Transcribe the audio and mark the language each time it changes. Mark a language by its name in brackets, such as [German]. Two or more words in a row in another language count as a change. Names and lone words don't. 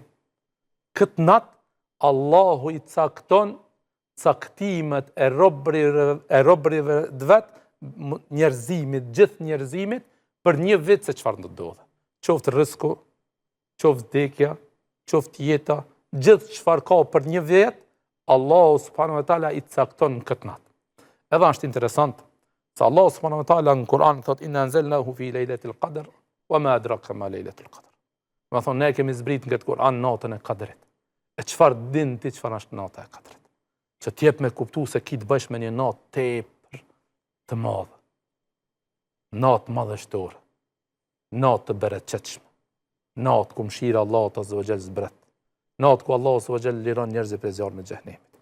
[Albanian] Këtë natë Allahu i cakton caktimet e robrive dvet, njerëzimit, gjithë njerëzimit, për një vit se çfarë do të ndodhe. Qoftë rrezku, qoftë vdekja, qoftë jeta, gjithë çfarë ka për një vit, Allahu [Arabic] سبحانه وتعالى [Albanian] i cakton në këtë natë. Edhe është interesant se Allahu [Arabic] سبحانه وتعالى [Albanian] në Kur'an thot [Arabic] إنا أنزلناه في ليلة القدر وما أدراك ما ليلة القدر. [Albanian] Do të thonë ne kemi zbrit në këtë Kur'an natën e kadrit. E çfarë din ti çfarë është nata e kadrit? Që të jep me kuptu se ki të bësh me një natë tepër të madhe. Natë madhështore. Natë të bereqetshme. Natë ku mëshira Allahut [Arabic] عز وجل [Albanian] zbret. Natë ku Allahu [Arabic] عز وجل [Albanian] liron njerëzit prej zjarrit të xhenemit.